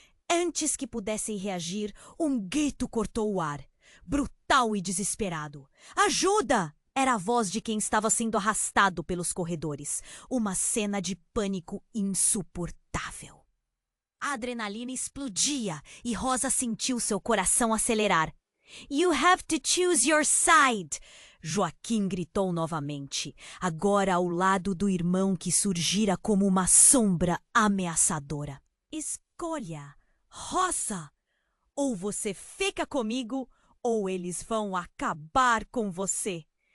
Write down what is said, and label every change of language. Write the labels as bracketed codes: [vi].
[pt] Antes que pudessem reagir, um grito cortou o ar, brutal e desesperado. Ajuda! Era a voz de quem estava sendo arrastado pelos corredores. Uma cena de pânico insuportável. A adrenalina explodia e Rosa sentiu seu coração acelerar. [en] You have to choose your side! [pt] Joaquim gritou novamente, agora ao lado do irmão que surgira como uma sombra ameaçadora. Escolha, Rosa! Ou você fica comigo, ou eles vão acabar com você.